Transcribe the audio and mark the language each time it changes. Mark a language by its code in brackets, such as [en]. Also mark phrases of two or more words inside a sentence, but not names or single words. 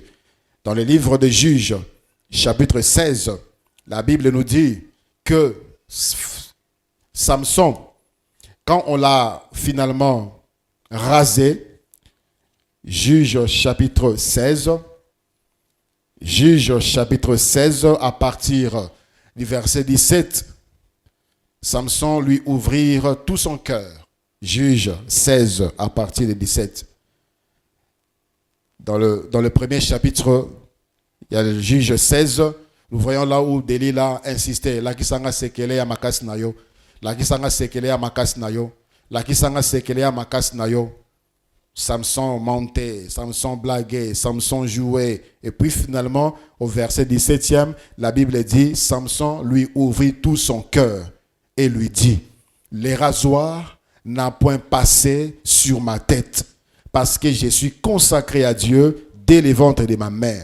[fr] Dans le livre de Juges, chapitre 16, la Bible nous dit que Samson, quand on l'a finalement rasé, Juges chapitre 16, à partir du verset 17, Samson lui ouvrir tout son cœur. Juges 16 à partir de 17. Dans le premier chapitre, il y a le Juge 16. Nous voyons là où Delilah insistait. [ln] La kisanga sekele ya makasi na yo. La kisanga sekele ya makasi na yo. La kisanga sekele ya makasi na yo. [fr] Samson montait, Samson blaguait, Samson jouait. Et puis finalement, au verset 17e, la Bible dit, Samson lui ouvrit tout son cœur et lui dit, les rasoirs n'a point passé sur ma tête, parce que je suis consacré à Dieu dès le ventre de ma mère.